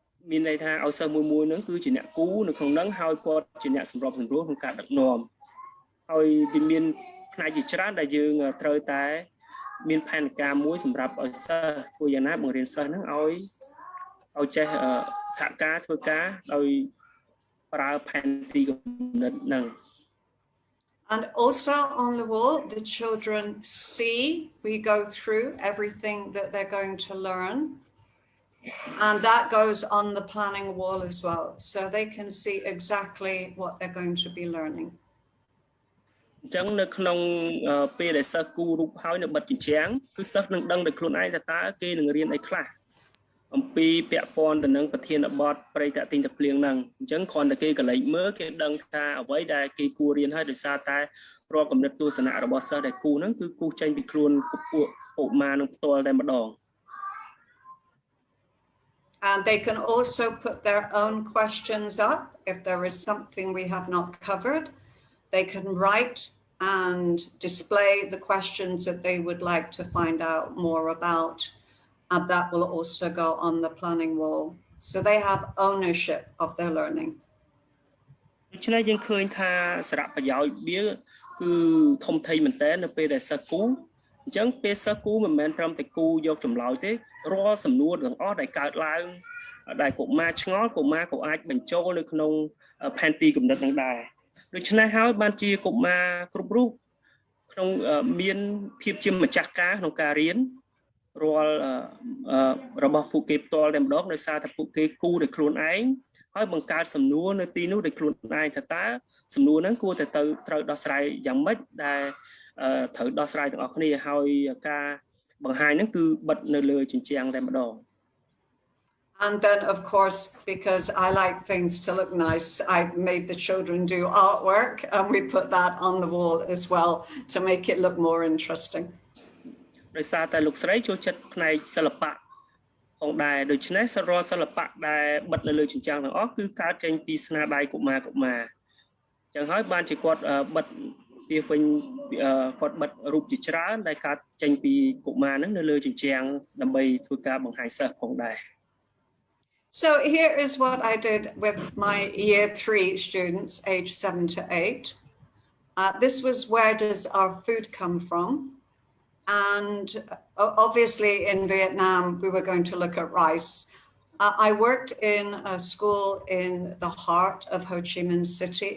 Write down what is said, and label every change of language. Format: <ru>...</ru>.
<km>មានន័យថាឲ្យសិស្សមួយហ្នឹងគឺជាអ្នកគូនៅក្នុងហ្នឹងហើយគាត់ជាអ្នកសម្របសម្រួលក្នុងការដឹកនាំហើយវាមានផ្នែកជាច្រើនដែលយើងត្រូវតែមានផែនការមួយសម្រាប់ឲ្យសិស្សធ្វើយ៉ាងណាបង្រៀនសិស្សហ្នឹងឲ្យចេះសហការធ្វើការដោយប្រើផែនទីគំនិតហ្នឹង</km> <en>And also on the wall, the children see, we go through everything that they're going to learn. And that goes on the planning wall as well. So they can see exactly what they're going to be learning.</en> <km>អញ្ចឹងនៅក្នុងពេលដែលសិស្សគូររូបហើយនៅបិទជញ្ជាំងគឺសិស្សនឹងដឹងដោយខ្លួនឯងថាតើគេនឹងរៀនអីខ្លះអំពីពាក់ព័ន្ធទៅនឹងប្រធានបទប្រតិទិញទឹកភ្លៀងហ្នឹងអញ្ចឹងគ្រាន់តែគេកលែងមើលគេដឹងថាអ្វីដែលគេគួររៀនហើយដោយសារតែរាល់គំនិតទស្សនៈរបស់សិស្សដែលគូហ្នឹងគឺគូចេញពីខ្លួនពួកឧបមានឹងផ្ទាល់តែម្ដង</km> <en>And they can also put their own questions up if there is something we have not covered. They can write and display the questions that they would like to find out more about. And that will also go on the planning wall. So they have ownership of their learning.</en> <km>ដូច្នេះយើងឃើញថាសារៈប្រយោជន៍វាគឺធំធេងមែនតើនៅពេលដែលសិស្សគូអញ្ចឹងពេលសិស្សគូមិនមែនត្រឹមតែគូយកចម្លើយទេរាល់សំណួរទាំងអស់ដែលកើតឡើងដែលកុមារឆ្ងល់កុមារក៏អាចបញ្ចូលនៅក្នុងផែនទីគំនិតនឹងដែរដូច្នេះហើយបានជាកុមារគ្រប់រូបក្នុងមានភាពជាម្ចាស់ការក្នុងការរៀនរាល់ របស់ពួកគេផ្ទាល់តែម្ដងដោយសារតែពួកគេគូដោយខ្លួនឯងហើយបង្កើតសំណួរនៅទីនោះដោយខ្លួនឯងថាតើសំណួរហ្នឹងគួរតែត្រូវដោះស្រាយយ៉ាងម៉េចដែលត្រូវដោះស្រាយទាំងអស់គ្នាហើយការបង្ហាញហ្នឹងគឺបិទនៅលើជញ្ជាំងតែម្ដង</km> <en>And then, of course, because I like things to look nice, I made the children do artwork and we put that on the wall as well to make it look more interesting.</en> <km>ដោយសារតែលោកស្រីចូលចិត្តផ្នែកសិល្បៈផងដែរដូច្នេះសរុបសិល្បៈដែលបិទនៅលើជញ្ជាំងទាំងអស់គឺកើតចេញពីស្នាដៃកុមារអញ្ចឹងហើយបានជាគាត់បិទពីវិញគាត់បិទរូបជាច្រើនដែលកើតចេញពីកុមារហ្នឹងនៅលើជញ្ជាំងដើម្បីធ្វើការបង្ហាញសិស្សផងដែរ</km> <en>So here is what I did with my year 3 students, age 7 to 8. This was where does our food come from? And obviously in Vietnam, we were going to look at rice. I worked in a school in the heart of Ho Chi Minh City.</en>